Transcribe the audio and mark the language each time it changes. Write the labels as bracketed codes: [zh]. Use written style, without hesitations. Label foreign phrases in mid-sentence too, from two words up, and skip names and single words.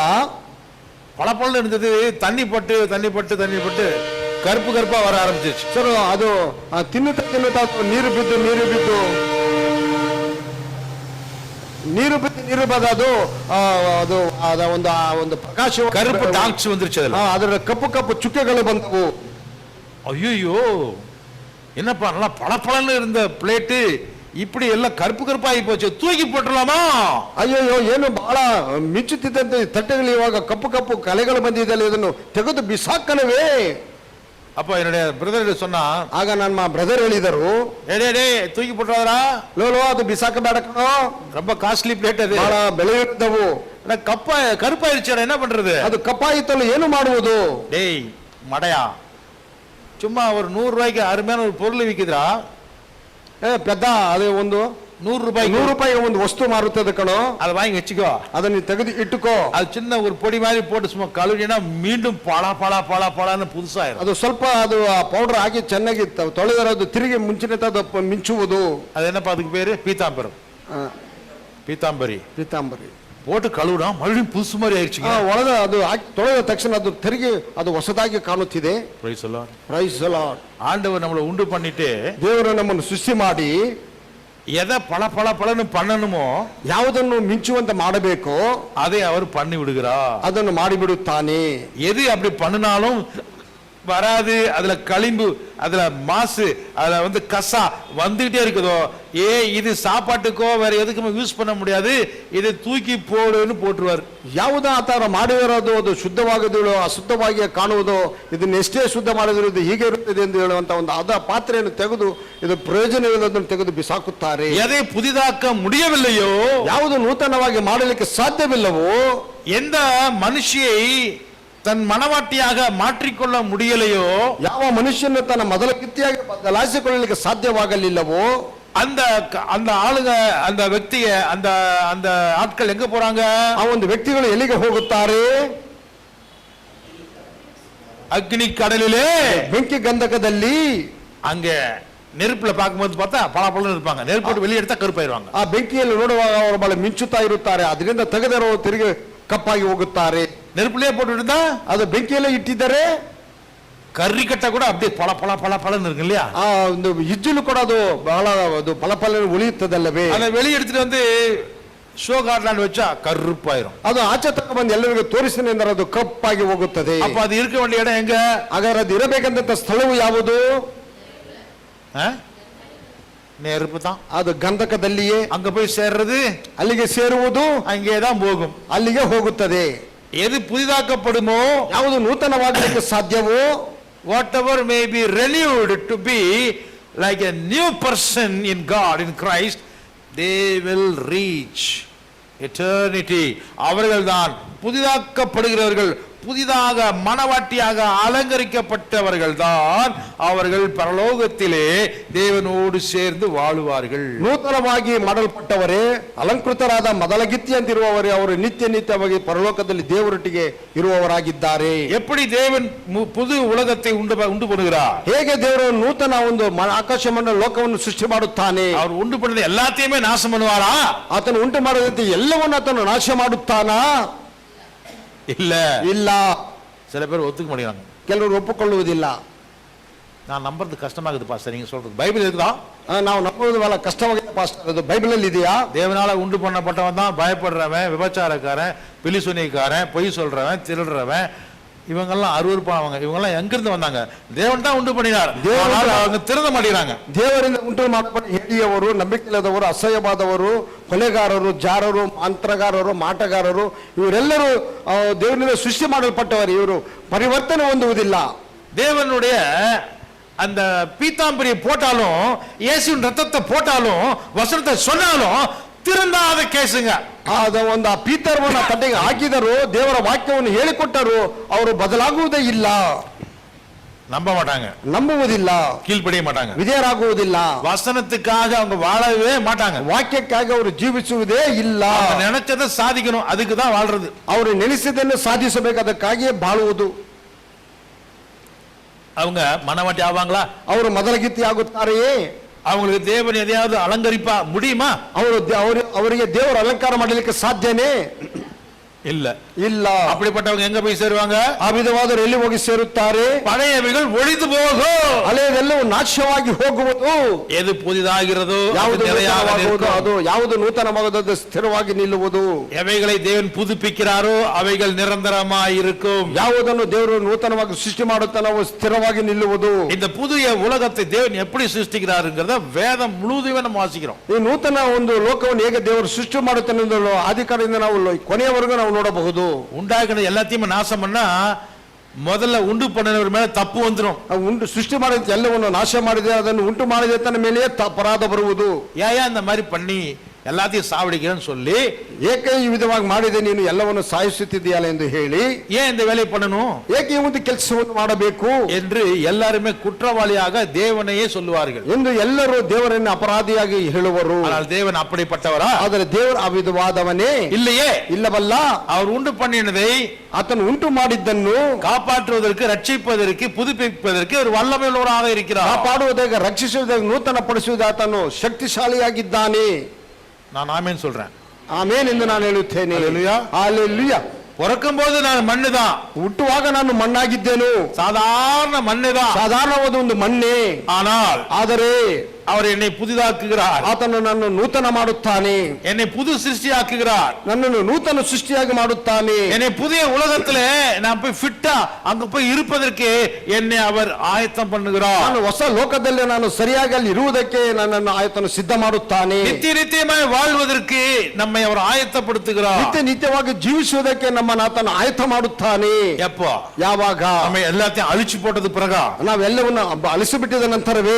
[ta] பளபளன்னு இருந்தது. தண்ணி பட்டு தண்ணி பட்டு தண்ணி பட்டு கருப்பு கருப்பா வர ஆரம்பிச்சிருச்சு. [kn] ಸರ್ ಅದು ತಿನ್ನುತ್ತಾ ನೀರು ಬಿದ್ದು ಅದು ಅದ ಒಂದು ಪ್ರಕಾಶ [ta] கருப்பு டாக்ஸ் வந்துருச்சு. [kn] ಅದರ ಕಪ್ಪು ಚುಕ್ಕೆಗಳು ಬಂದವು. [ta] ஐயோ, என்னப்பா நல்லா பளபளன்னு இருந்த பிளேட்டு இப்படி எல்லாம் கருப்பு கருப்பாகி போச்சு, தூக்கி போட்டுலாமா? [kn] ಅಯ್ಯೋ, ಏನು ಬಹಳ ಮಿಂಚುತ್ತಿದ್ದಂತೆ ತಟ್ಟೆಗಳು ಇವಾಗ ಕಪ್ಪು ಕಲೆಗಳು ಬಂದಿದ್ದಲ್ಲ, ಇದನ್ನು ತೆಗೆದು ಬಿಸಾಕನವೇ. [ta] அப்ப என்னுடைய பிரதர் சொன்னா, [kn] ಆಗ ನನ್ನ ಬ್ರದರ್ ಹೇಳಿದರು, [ta] தூக்கி போட்டுறாதரா, [kn] ಲೋಲೋ ಅದು ಬಿಸಾಕಬೇಡ ಕಣೋ, [ta] ரொம்ப [en] costly plate, [ta] அது [kn] ಬಹಳ ಬೆಲೆ ಇದ್ದವು, [ta] கருப்பாயிருச்சு, என்ன பண்றது? [kn] ಅದು ಕಪ್ಪಾಯಿತಲ್ಲ, ಏನು ಮಾಡುವುದು? [ta] டேய் மடையா, சும்மா ஒரு 100 ரூபாய்க்கு அருமையான ஒரு பொருள் விக்குதுடா. [kn] ಪೆದ್ದ, ಅದು ಒಂದು 100 ರೂಪಾಯಿಗೆ ಒಂದು ವಸ್ತು ಮಾರುತ್ತದೆ ಕಣೋ, [ta] அதை வாங்கி வச்சுக்கோ, [kn] ಅದನ್ನ ತೆಗೆದು ಇಟ್ಟುಕೋ. [ta] அது சின்ன ஒரு பொடி மாதிரி போட்டு சும்மா கழுவினா மீண்டும் பளான்னு புதுசாயிரும். [kn] ಅದು ಸ್ವಲ್ಪ ಅದು ಪೌಡರ್ ಹಾಕಿ ಚೆನ್ನಾಗಿ ತೊಳೆದರೆ ಅದು ತಿರುಗಿ ಮುಂಚಿನ ಮಿಂಚುವುದು. [ta] அது என்னப்பா அதுக்கு பேரு? பீதாம்பரம், பீதாம்பரி போட்டு கழுவுனா மறுபடியும் புதுசு மாதிரி ஆயிடுச்சு. [kn] ಒಳಗ ಅದು ಹಾಕಿ ತೊಳೆದ ತಕ್ಷಣ ಅದು ತಿರುಗಿ ಅದು ಹೊಸದಾಗಿ ಕಾಣುತ್ತಿದೆ. [en] Praise the Lord. Praise the Lord. [ta] ஆண்டவர் நம்மளை உண்டு பண்ணிட்டு, [kn] ದೇವರು ನಮ್ಮನ್ನು ಸೃಷ್ಟಿ ಮಾಡಿ [ta] எதை பளபளன்னு பண்ணணுமோ, [kn] ಯಾವುದನ್ನು ಮಿಂಚುವಂತೆ ಮಾಡಬೇಕು, [ta] அதை அவர் பண்ணி விடுகிறார். [kn] ಅದನ್ನು ಮಾಡಿಬಿಡುತ್ತಾನೆ. [ta] எது அப்படி பண்ணினாலும் வராது, அதுல களிம்பு, அதுல மாசு, அதுல கசா வந்துகிட்டே இருக்குதோ, இது சாப்பாட்டுக்கோ வேற எதுக்குமே யூஸ் பண்ண முடியாது, இது தூக்கி போடுன்னு போட்டுருவார். [kn] ಯಾವುದೋ ಆ ತರ ಮಾಡಿರೋದು ಅದು ಶುದ್ಧವಾಗದಿರೋ ಅಶುದ್ಧವಾಗಿ ಕಾಣುವುದೋ, ಇದನ್ನ ಎಷ್ಟೇ ಶುದ್ಧ ಮಾಡಿದ್ರು ಇದು ಹೀಗೆ ಇರುತ್ತದೆ ಎಂದು ಹೇಳುವಂತ ಒಂದು ಅದ ಪಾತ್ರೆಯನ್ನು ತೆಗೆದು ಇದು ಪ್ರಯೋಜನವಿಲ್ಲದನ್ನು ತೆಗೆದು ಬಿಸಾಕುತ್ತಾರೆ. [ta] எதை புதிதாக்க முடியவில்லையோ, [kn] ಯಾವುದು ನೂತನವಾಗಿ ಮಾಡಲಿಕ್ಕೆ ಸಾಧ್ಯವಿಲ್ಲವೋ, [ta] எந்த மனுஷியை தன் மனவாட்டியாக மாற்றிக்கொள்ள முடியலையோ, [kn] ಯಾವ ಮನುಷ್ಯನ ತನ್ನ ಮೊದಲ ಕಿತ್ತಿಯಾಗಿ ಬದಲಾಯಿಸಿಕೊಳ್ಳಲಿಕ್ಕೆ ಸಾಧ್ಯವಾಗಲಿಲ್ಲವೋ, [ta] அந்த ಆಳುಗ அந்த ವ್ಯಕ್ತಿಯ அந்த ஆட்கள் எங்க போறாங்க? [kn] ಆ ಒಂದು ವ್ಯಕ್ತಿಗಳು ಎಲ್ಲಿಗೆ ಹೋಗುತ್ತಾರೆ? [ta] அக்னி கடலிலே, [kn] ಬೆಂಕಿ ಗಂಧಕದಲ್ಲಿ. [ta] அங்க நெருப்புல பார்க்கும்போது பார்த்தா பளபளன்னு இருப்பாங்க, நெருப்பு வெளியே எடுத்தா கருப்பாயிருவாங்க. [kn] ಆ ಬೆಂಕಿಯಲ್ಲಿ ನೋಡುವಾಗ ಅವರು ಬಹಳ ಮಿಂಚುತ್ತಾ ಇರುತ್ತಾರೆ, ಅದರಿಂದ ತೆಗೆದರೋ ತಿರುಗಿ ಕಪ್ಪಾಗಿ ಹೋಗುತ್ತಾರೆ. [ta] நெருப்புலயே போட்டு இருந்தா [kn] ಅದು ಬೆಂಕಿಯಲ್ಲೇ ಇಟ್ಟಿದ್ದಾರೆ, [ta] கறி கட்ட கூட அப்படியே பளபளன்னு இருக்கு இல்லையா? [kn] ಆ ಒಂದು ಇಜ್ಜಲು ಕೂಡ ಅದು ಬಹಳ ಅದು ಫಲಫಲ ಉಳಿಯುತ್ತದಲ್ಲವೇ? [ta] அதை வெளியே எடுத்துட்டு ஷோ கார்ட்லான்னு வச்சா கருப்பாயிரும். [kn] ಅದು ಆಚೆ ತಕ್ಕ ಬಂದು ಎಲ್ಲರಿಗೂ ತೋರಿಸಿದ ಅಂದರೆ ಅದು ಕಪ್ಪಾಗಿ ಹೋಗುತ್ತದೆ. [ta] அப்ப அது இருக்க வேண்டிய இடம் எங்க? [kn] ಹಾಗಾದ್ರೆ ಅದು ಇರಬೇಕಂತ ಸ್ಥಳವು ಯಾವುದು? [ta] நெருப்பு தான். [kn] ಅದು ಗಂಧಕದಲ್ಲಿಯೇ. [ta] அங்க போய் சேர்றது, [kn] ಅಲ್ಲಿಗೆ ಸೇರುವುದು [ta] அங்கேதான் போகும், [kn] ಅಲ್ಲಿಗೆ ಹೋಗುತ್ತದೆ. [ta] எது புதிதாக்கப்படுமோ, [kn] ಯಾವುದು ನೂತನವಾಗಲಿಕ್ಕೆ ಸಾಧ್ಯವೋ, [en] whatever may be renewed to be like a new person in God, in Christ, they will reach eternity. [ta] அவர்கள்தான் புதிதாக்கப்படுகிறவர்கள், புதிதாக மனவாட்டியாக அலங்கரிக்கப்பட்டவர்கள் தான் அவர்கள் பரலோகத்திலே தேவனோடு சேர்ந்து வாழுவார்கள். [kn] ನೂತನವಾಗಿ ಮಾಡಲ್ಪಟ್ಟವರೇ, ಅಲಂಕೃತರಾದ ಮೊದಲಗಿತ್ತಿಯಂತಿರುವವರೇ ಅವರು ನಿತ್ಯವಾಗಿ ಪರಲೋಕದಲ್ಲಿ ದೇವರೊಟ್ಟಿಗೆ ಇರುವವರಾಗಿದ್ದಾರೆ. [ta] எப்படி தேவன் புது உலகத்தை உண்டு பண்ணுகிறார்? [kn] ಹೇಗೆ ದೇವರು ನೂತನ ಒಂದು ಆಕಾಶ ಮಂಡಲ ಲೋಕವನ್ನು ಸೃಷ್ಟಿ ಮಾಡುತ್ತಾನೆ? [ta] அவர் ಉಂಟು பண்ணது எல்லாத்தையுமே நாசம் பண்ணுவாரா? [kn] ಆತನು ಉಂಟು ಮಾಡದಂತೆ ಎಲ್ಲವನ್ನೂ ಆತನು ನಾಶ ಮಾಡುತ್ತಾನಾ? [ta] இல்ல. சில பேர் ஒத்துக்க மாட்டேங்கிறாங்க, [kn] ಕೆಲವರು ಒಪ್ಪಿಕೊಳ್ಳುವುದಿಲ್ಲ. [ta] நான் நம்புறது கஷ்டமா இருக்குது பாஸ்டர், நீங்க சொல்றது பைபிள் இருக்குதா? [kn] ನಾವು ನಂಬುವುದು ಬಹಳ ಕಷ್ಟವಾಗಿದೆ ಪಾಸ್ಟರ್, ಅದು ಬೈಬಲ್ ಅಲ್ಲಿ ಇದೆಯಾ? [ta] தேவனால உண்டு பண்ணப்பட்டவன் தான் பயப்படுறவன், விபச்சாரக்காரன், பிலிசுனிக்காரன், பொய் சொல்றவன், திருடுறவன், இவங்கெல்லாம் அருவருப்பாங்க, இவங்கெல்லாம் எங்கிருந்து வந்தாங்க? தேவன் தான் உண்டு பண்ணினார். தேவன் ஆனால் அவங்க திருந்த மாட்டேங்கிறாங்க. [kn] ದೇವರಿಂದ ಉಂಟು ಮಾಡಲ್ಪಟ್ಟ ಹೇಳಿಯವರು, ನಂಬಿಕೆಯಿಲ್ಲದವರು, ಅಸಹ್ಯವಾದವರು, ಕೊಲೆಗಾರರು, ಜಾರರು, ಮಂತ್ರಗಾರರು, ಮಾಟಗಾರರು, ಇವರೆಲ್ಲರೂ ದೇವರಿಂದ ಸೃಷ್ಟಿ ಮಾಡಲ್ಪಟ್ಟವರು. ಇವರು ಪರಿವರ್ತನೆ ಹೊಂದುವುದಿಲ್ಲ. [ta] தேவனுடைய அந்த பீத்தாம்பரியை போட்டாலும், இயேசுவின் ரத்தத்தை போட்டாலும், வசனத்தை சொன்னாலும் திருந்தாத கேசுங்க. [kn] ಒಂದು ಪೀತರವನ್ನ ತಟ್ಟೆಗೆ ಹಾಕಿದರು, ದೇವರ ವಾಕ್ಯವನ್ನು ಹೇಳಿಕೊಟ್ಟರು, ಅವರು ಬದಲಾಗುವುದೇ ಇಲ್ಲ, [ta] நம்ப மாட்டாங்க, [kn] ನಂಬುವುದಿಲ್ಲ, [ta] கீழ்ப்படிய மாட்டாங்க, [kn] ವಿಧೇಯರಾಗುವುದಿಲ್ಲ, [ta] வசனத்துக்காக அவங்க வாழவே மாட்டாங்க, [kn] ವಾಕ್ಯಕ್ಕಾಗಿ ಅವರು ಜೀವಿಸುವುದೇ ಇಲ್ಲ. [ta] அவங்க நினைச்சதை சாதிக்கணும், அதுக்கு தான் வாழ்றது. [kn] ಅವರು ನೆನೆಸಿದ್ದನ್ನು ಸಾಧಿಸಬೇಕು, ಅದಕ್ಕಾಗಿಯೇ ಬಾಳುವುದು. [ta] அவங்க மனவாட்டி ஆவாங்களா? [kn] ಅವರು ಮೊದಲಗಿತ್ತಿ ಆಗುತ್ತಾರೆಯೇ? [ta] அவங்களுக்கு தேவன் எதையாவது அலங்கரிப்பா முடியுமா? [kn] ಅವರಿಗೆ ದೇವರು ಅಲಂಕಾರ ಮಾಡಲಿಕ್ಕೆ ಸಾಧ್ಯನೇ [ta] இல்ல. [kn] ಇಲ್ಲ. [ta] அப்படிப்பட்டவங்க எங்க போய் சேருவாங்க? [kn] ಆ ವಿಧವಾದರು ಎಲ್ಲಿ ಹೋಗಿ ಸೇರುತ್ತಾರೆ? [ta] பழையவைகள் ஒழிந்து போகும், [kn] ಹಳೆಯದೆಲ್ಲವೂ ನಾಶವಾಗಿ ಹೋಗುವುದು. [ta] எது புதிதாகிறதோ [kn] ಯಾವುದು ನೂತನವಾಗುವುದು, [ta] அது [kn] ಅದು ಯಾವುದು ನೂತನವಾಗುವುದು ಸ್ಥಿರವಾಗಿ ನಿಲ್ಲುವುದು. [ta] எவைகளை தேவன் புதுப்பிக்கிறாரோ அவைகள் நிரந்தரமாய் இருக்கும். [kn] ಯಾವುದನ್ನು ದೇವರು ನೂತನವಾಗಿ ಸೃಷ್ಟಿ ಮಾಡುತ್ತಾನೋ ಅವು ಸ್ಥಿರವಾಗಿ ನಿಲ್ಲುವುದು. [ta] இந்த புதிய உலகத்தை தேவன் எப்படி சிருஷ்டிக்கிறாருங்கிறத வேதம் முழுதுமே நம்ம வாசிக்கிறோம். [kn] ಈ ನೂತನ ಒಂದು ಲೋಕವನ್ನು ಹೇಗೆ ದೇವರು ಸೃಷ್ಟಿ ಮಾಡುತ್ತಾನೆ ಎಂದು ಆದಿಕಾರದಿಂದ ನಾವು ಕೊನೆಯವರೆಗೂ ನಾವು ನೋಡಬಹುದು. [ta] உண்டாக்குன எல்லாத்தையும் நாசம் பண்ணா முதல்ல உண்டு பண்ணினவர் மேல தப்பு வந்துடும். [kn] ಉಂಟು ಸೃಷ್ಟಿ ಮಾಡಿದ ಎಲ್ಲವನ್ನು ನಾಶ ಮಾಡಿದೆ, ಅದನ್ನು ಉಂಟು ಮಾಡಿದೆ ತನ್ನ ಮೇಲೆಯೇ ಅಪರಾಧ ಬರುವುದು. [ta] ஏன் இந்த மாதிரி பண்ணி எல்லாத்தையும் சாவடிக்கிறேன்னு சொல்லி, [kn] ಏಕೆ ಈ ವಿಧವಾಗಿ ಮಾಡಿದೆ ನೀನು, ಎಲ್ಲವನ್ನು ಸಾಯಿಸುತ್ತಿದ್ದೀಯಲ್ಲ ಎಂದು ಹೇಳಿ, [ta] ஏன் இந்த வேலையை பண்ணணும், [kn] ಏಕೆ ಈ ಒಂದು ಕೆಲಸವನ್ನು ಮಾಡಬೇಕು [ta] என்று எல்லாருமே குற்றவாளியாக தேவனையே சொல்லுவார்கள் [kn] ಎಂದು ಎಲ್ಲರೂ ದೇವರನ್ನು ಅಪರಾಧಿಯಾಗಿ ಹೇಳುವರು. [ta] ஆனால் தேவன் அப்படிப்பட்டவரா? [kn] ಆದರೆ ದೇವರು ಆ ವಿಧವಾದವನೇ [ta] இல்லையே. [kn] ಇಲ್ಲವಲ್ಲ. [ta] அவர் உண்டு பண்ணினதை [kn] ಆತನು ಉಂಟು ಮಾಡಿದ್ದನ್ನು [ta] காப்பாற்றுவதற்கு, ரட்சிப்பதற்கு, புதுப்பிப்பதற்கு ஒரு வல்லமை உள்ளவராக இருக்கிறார். [kn] ಕಾಪಾಡುವುದಾಗ, ರಕ್ಷಿಸುವುದಾಗ, ನೂತನ ಪಡಿಸುವುದು ಆತನು ಶಕ್ತಿಶಾಲಿಯಾಗಿದ್ದಾನೆ. [ta] நான் ஆமென் சொல்றேன். [kn] ಆಮೇನ್ ಎಂದು ನಾನು ಹೇಳುತ್ತೇನೆ. [ta] அல்லேலூயா. [kn] ಹಲ್ಲೆಲೂಯಾ. [ta] பிறக்கும் போது நான் மண்ணுதான், [kn] ಹುಟ್ಟುವಾಗ ನಾನು ಮಣ್ಣಾಗಿದ್ದೇನು, [ta] சாதாரண மண்ணுதான். [kn] ಸಾಧಾರಣವಾದ ಒಂದು ಮಣ್ಣೆ. [ta] ஆனால் [kn] ಆದರೆ [ta] அவர் என்னை புதிதாக்குகிறார், [kn] ಆತನು ನನ್ನನ್ನು ನೂತನ ಮಾಡುತ್ತಾನೆ, [ta] என்னை புது சிருஷ்டியாக்குகிறார், [kn] ನನ್ನನ್ನು ನೂತನ ಸೃಷ್ಟಿಯಾಗಿ ಮಾಡುತ್ತಾನೆ. [ta] என்னை புதிய உலகத்திலே நான் போய் ஃபிட்டா அங்க போய் இருப்பதற்கு என்னை அவர் ஆயத்தம் பண்ணுகிறார். [kn] ನಾನು ಹೊಸ ಲೋಕದಲ್ಲಿ ನಾನು ಸರಿಯಾಗಿ ಅಲ್ಲಿ ಇರುವುದಕ್ಕೆ ನನ್ನನ್ನು ಆತನು ಸಿದ್ಧ ಮಾಡುತ್ತಾನೆ. [ta] நித்திய நித்தியமாய் வாழ்வதற்கு நம்மை அவர் ஆயத்தப்படுத்துகிறார். [kn] ನಿತ್ಯ ನಿತ್ಯವಾಗಿ ಜೀವಿಸುವುದಕ್ಕೆ ನಮ್ಮನ್ನು ಆತನು ಆಯತ್ತ ಮಾಡುತ್ತಾನೆ. [ta] எப்போ? [kn] ಯಾವಾಗ? [ta] நம்ம எல்லாத்தையும் அழிச்சு போட்டது பிறகா? [kn] ನಾವೆಲ್ಲವನ್ನು ಅಳಿಸಿಬಿಟ್ಟಿದ ನಂತರವೇ?